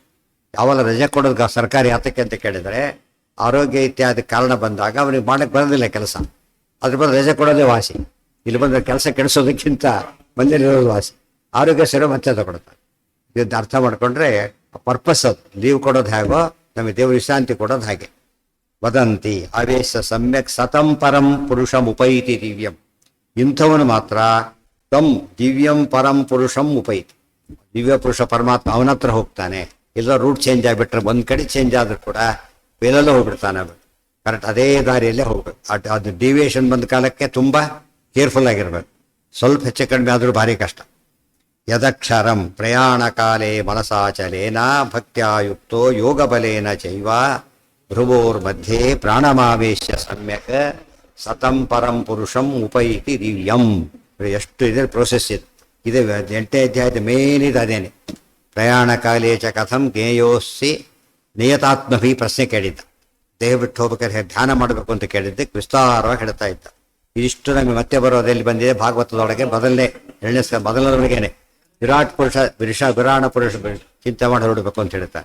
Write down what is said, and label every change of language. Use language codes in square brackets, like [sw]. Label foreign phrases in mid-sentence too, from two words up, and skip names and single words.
[kn] ಯಾವಾಗ ರಜೆ ಕೊಡೋದು ಸರ್ಕಾರಿ ಯಾತಕ್ಕೆ ಅಂತ ಕೇಳಿದರೆ ಆರೋಗ್ಯ ಇತ್ಯಾದಿ ಕಾರಣ ಬಂದಾಗ ಅವನಿಗೆ ಮಾಡಕ್ಕೆ ಬರೋದಿಲ್ಲ ಕೆಲಸ. ಅದ್ರ ಬಂದು ರಜೆ ಕೊಡೋದೇ ವಾಸಿ. ಇಲ್ಲಿ ಬಂದರೆ ಕೆಲಸ ಕೆಡಿಸೋದಕ್ಕಿಂತ ಬಂದಿರೋದು ವಾಸಿ. ಆರೋಗ್ಯ ಸರಿ ಮತ್ತೆ ತಗೊಳ್ತಾರೆ. ಇದನ್ನು ಅರ್ಥ ಮಾಡ್ಕೊಂಡ್ರೆ ಪರ್ಪಸ್ ಅದು. ಲೀವ್ ಕೊಡೋದು ಹೇಗೋ ನಮಗೆ ದೇವ್ರ ವಿಶ್ರಾಂತಿ ಕೊಡೋದು ಹಾಗೆ. [sa] ವದಂತಿ ಆವೇಶ ಸಮ್ಯಕ್ ಸತಂ ಪರಂ ಪುರುಷಂ ಉಪೈತಿ ದಿವ್ಯಂ. [kn] ಇಂಥವನು ಮಾತ್ರ [sa] ತಂ ದಿವ್ಯಂ ಪರಂ ಪುರುಷಂ ಉಪೈತಿ. [kn] ದಿವ್ಯ ಪುರುಷ ಪರಮಾತ್ಮ ಅವನ ಹತ್ರ ಹೋಗ್ತಾನೆ. ಎಲ್ಲ [en] route change [kn] ಆಗಿಬಿಟ್ರೆ ಒಂದು ಕಡೆ ಚೇಂಜ್ ಆದ್ರೂ ಕೂಡ ಬೇರೆಲ್ಲ ಹೋಗ್ಬಿಡ್ತಾನೆ. ಕರೆಕ್ಟ್ ಅದೇ ದಾರಿಯಲ್ಲೇ ಹೋಗ್ಬೇಕು. ಅದು ಡಿವಿಯೇಷನ್ ಬಂದ ಕಾಲಕ್ಕೆ ತುಂಬ ಕೇರ್ಫುಲ್ ಆಗಿರ್ಬೇಕು. ಸ್ವಲ್ಪ ಹೆಚ್ಚು ಕಡಿಮೆ ಆದರೂ ಭಾರಿ ಕಷ್ಟ. [sa] ಯದಕ್ಷರಂ ಪ್ರಯಾಣ ಕಾಲೇ ಮನಸಾಚಲೇನ ಭಕ್ತ್ಯಾಯುಕ್ತೋ ಯೋಗ ಬಲೇನ ಚೈವ ಭ್ರುವೋರ್ ಮಧ್ಯೆ ಪ್ರಾಣಮಾವೇಶ್ಯ ಸಮ್ಯಕ್ ಸತಂ ಪರಂ ಪುರುಷಂ ಉಪೈತಿ ದಿವ್ಯಂ. [kn] ಎಷ್ಟು ಇದೆ ಪ್ರೋಸೆಸ್ ಇದು. ಇದೆ 8ನೇ ಅಧ್ಯಾಯದ ಮೇನ್ ಇದು ಅದೇನೆ. [sa] ಪ್ರಯಾಣ ಕಾಲೇ ಚ ಕಥಂ ಜ್ಞೇಯೋಸ್ಸಿ ನಿಯತಾತ್ಮಭಿ [kn] ಪ್ರಶ್ನೆ ಕೇಳಿದ್ದ. ದೇಹ ಬಿಟ್ಟು ಹೋಗ್ಬೇಕಾದ್ರೆ ಧ್ಯಾನ ಮಾಡಬೇಕು ಅಂತ ಕೇಳಿದ್ದಕ್ಕೆ ವಿಸ್ತಾರವಾಗಿ ಹೇಳ್ತಾ ಇದ್ದ. ಇದಿಷ್ಟು ನಮಗೆ ಮತ್ತೆ ಬರೋದಲ್ಲಿ ಬಂದಿದೆ ಭಾಗವತದೊಳಗೆ ಮೊದಲನೇವರೆಗೇನೆ ವಿರಾಟ್ ಪುರುಷ ವಿರಾಣ ಪುರುಷ ಚಿಂತೆ ಮಾಡಿ ಹೊರಡಬೇಕು ಅಂತ ಹೇಳ್ತಾರೆ.